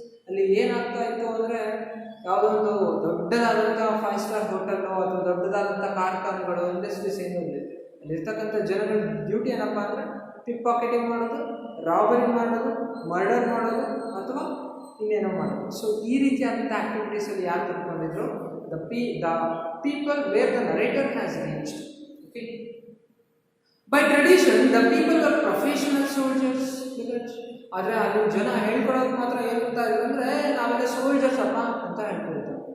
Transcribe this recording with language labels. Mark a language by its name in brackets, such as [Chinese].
[Kannada] ಅಲ್ಲಿ ಏನಾಗ್ತಾ ಇತ್ತು ಅಂದರೆ ಯಾವುದೊಂದು ದೊಡ್ಡದಾದಂಥ 5 ಸ್ಟಾರ್ ಹೋಟೆಲ್ಲು ಅಥವಾ ದೊಡ್ಡದಾದಂಥ ಕಾರ್ಖಾನೆಗಳು, ಇಂಡಸ್ಟ್ರೀಸ್ ಏನೂ ಇಲ್ಲ. ಅಲ್ಲಿರ್ತಕ್ಕಂಥ ಜನಗಳ ಡ್ಯೂಟಿ ಏನಪ್ಪ ಅಂದರೆ ಪಿಕ್ ಪಾಕೆಟಿಂಗ್ ಮಾಡೋದು, ರಾಬರಿ ಮಾಡೋದು, ಮರ್ಡರ್ ಮಾಡೋದು ಅಥವಾ ಇನ್ನೇನೋ ಮಾಡೋದು. ಸೊ ಈ ರೀತಿಯಾದಂಥ ಆ್ಯಕ್ಟಿವಿಟೀಸಲ್ಲಿ ಯಾರು ತಿಳ್ಕೊಂಡಿದ್ರು? [English] the people where the narrator has reached. Okay. By tradition, the people were professional soldiers. [Kannada] ಆದರೆ ಅಲ್ಲಿ ಜನ ಹೇಳ್ಕೊಡೋದು ಮಾತ್ರ ಏನು ಅಂತ ಅಂದರೆ ನಾವೆಲ್ಲ ಸೋಲ್ಜರ್ಸ್ ಅಪ್ಪ ಅಂತ ಹೇಳ್ಕೊಳ್ತಾರೆ.